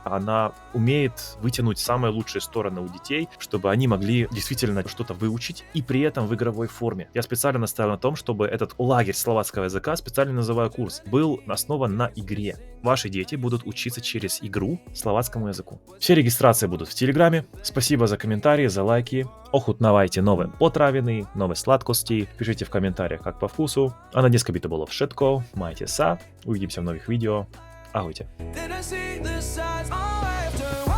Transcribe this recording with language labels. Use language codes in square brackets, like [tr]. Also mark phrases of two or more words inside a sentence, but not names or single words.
[ru] Она умеет вытянуть самые лучшие стороны у детей, чтобы они могли действительно что-то выучить и при этом в игровой форме. Я специально наставил на том, чтобы этот лагерь словацкого языка, специально называю курс, был основан на игре. Ваши дети будут учиться через игру словацкому языку. Все регистрации будут в Телеграме. Спасибо за комментарии, за лайки. [sk] Ochutnávajte nové potraviny, nové sladkosti. [ru] Пишите в комментариях, как по вкусу. [sk] A na dneska by to bolo všetko. Majte sa. [ru] Увидимся в новых видео. [sk] Ahojte.